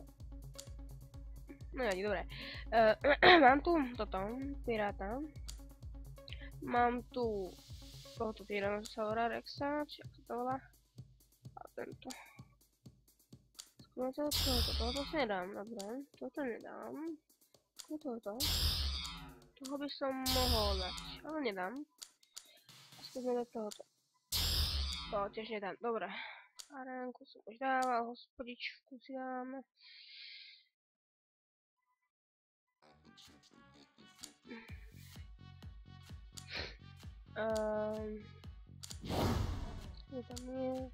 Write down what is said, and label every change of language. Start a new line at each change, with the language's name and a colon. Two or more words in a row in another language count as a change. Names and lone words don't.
Slovak: No nevadí, dobré. Mám tu toto, piráta. Mám tu tohoto Tyrannosaura Rexa, či jak se to volá. A tento. Zkusíme tohoto si nedám, dobré. Toto nedám. Tohoto. Toho by som mohol dať, ale nedám. A zkusíme do tohoto. To tiež nedám, dobré. Arénku som už dával, hospodičku si dáme. Kde tam je?